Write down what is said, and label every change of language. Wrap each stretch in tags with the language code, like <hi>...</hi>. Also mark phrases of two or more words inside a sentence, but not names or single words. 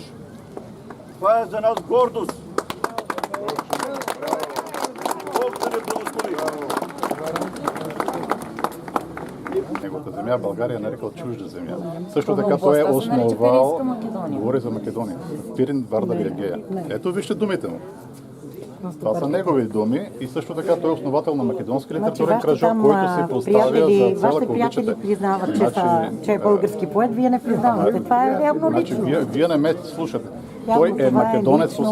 <bg>Това е за нас гордост. Бог да не благослови.</bg> <mk>Неговата земја Българија нарекал чужда земја.</mk> <bg>Сашто така тој е основал, говори за Македонија, Пирин, Вардар и Егеја. Ето вижте думите му. Това са негови думи и също така той е основател на македонски литературен кръжок, който се поставя за цел, Вашите ако приятели обичате. признават, че е български поет, вие не признавате. Това е явно Значи, лично. вие не ме слушате. Явно Той е това е македонец по</bg>